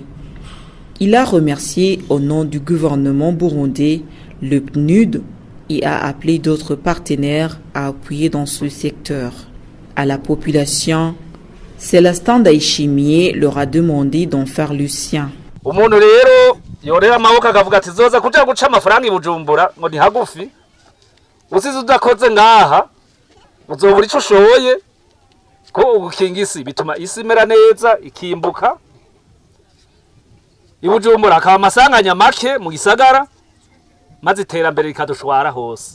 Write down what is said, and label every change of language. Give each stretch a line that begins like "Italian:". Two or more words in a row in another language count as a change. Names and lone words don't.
French: Il a remercié au nom du gouvernement burundais le PNUD et a appelé d'autres partenaires à appuyer dans ce secteur. À la population, Célestin Ndayishimiye leur a demandé d'en faire le sien.
Rundi: Umuntu rero yorera amaboko akavuga ati zoza kuja guca amafaranga I Bujumbura ngo ni hagufi usize udakoze ngaha uzobura ico ushoboye ko ugukinga isi bituma isi imera neza ikimbuka I Bujumbura akaba amasanganya make mu gisagara maze iterambere rikadushwara hose.